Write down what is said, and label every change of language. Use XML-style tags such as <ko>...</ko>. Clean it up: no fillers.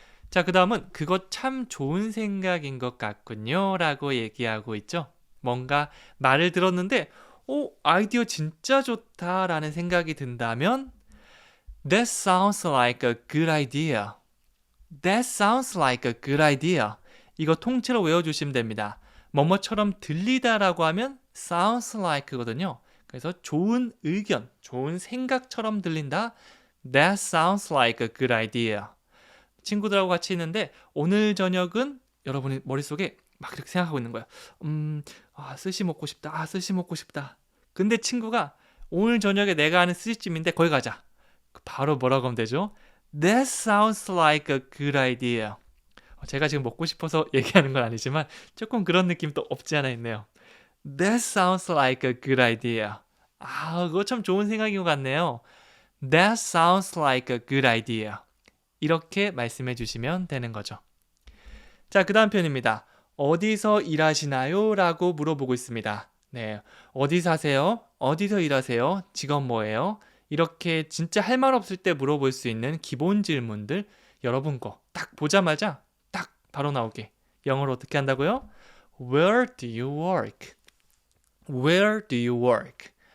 <ko>자, 그 다음은 그거 참 좋은 생각인 것 같군요 라고 얘기하고 있죠. 뭔가 말을 들었는데 아이디어 진짜 좋다 라는 생각이 든다면</ko> <en>That sounds like a good idea. That sounds like a good idea.</en> <ko>이거 통째로 외워주시면 됩니다. 뭐뭐처럼 들리다 라고 하면 sounds like 거든요. 그래서 좋은 의견, 좋은 생각처럼 들린다.</ko> <en>That sounds like a good idea.</en> <ko>친구들하고 같이 있는데 오늘 저녁은 여러분의 머릿속에 막 이렇게 생각하고 있는 거야. 스시 먹고 싶다. 스시 먹고 싶다. 근데 친구가 오늘 저녁에 내가 아는 스시집인데 거기 가자. 바로 뭐라고 하면 되죠?</ko> <en>That sounds like a good idea.</en> <ko>제가 지금 먹고 싶어서 얘기하는 건 아니지만 조금 그런 느낌도 없지 않아 있네요.</ko> <en>That sounds like a good idea.</en> <ko>그거 참 좋은 생각인 것 같네요.</ko> <en>That sounds like a good idea.</en> <ko>이렇게 말씀해 주시면 되는 거죠. 자, 그 다음 편입니다. 어디서 일하시나요? 라고 물어보고 있습니다. 네, 어디 사세요? 어디서 일하세요? 직업 뭐예요? 이렇게 진짜 할 말 없을 때 물어볼 수 있는 기본 질문들 여러분 거 딱 보자마자 딱 바로 나오게 영어로 어떻게 한다고요?</ko> <en>Where do you work?</en> <ko>Where do you work?</ko>